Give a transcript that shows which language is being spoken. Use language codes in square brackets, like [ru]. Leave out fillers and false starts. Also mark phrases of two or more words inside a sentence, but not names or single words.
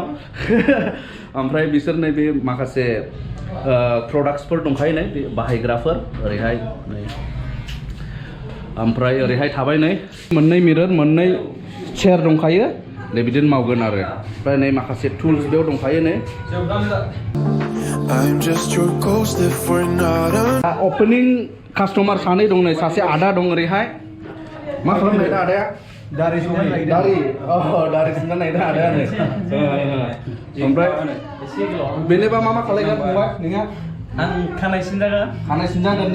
[brx] ओमफ्राय बिसोर नैबे माखासे प्रडाक्ट्सफोर दंखायो नै बाहायग्राफोर ओरैहाय नै। ओमफ्राय ओरैहाय थाबाय नै मोननै मिरर, मोननै चेयार दंखायो। नै बिदिनो मावगोन आरो। ओमफ्राय नै माखासे टुल्स बेयाव दंखायो नै। [en] I'm just your ghost if we're not undressed. opening customer [brx] सानै दं नै, सासे आदा दं ओरैहाय। मा खालामनाय दा आदाया? दारि सिनजानो नागिरदों आदाया नै। ओमफ्राय बेनोबा मा खालायगोन फंबाय नोंहा? आं खानाय सिनजागोन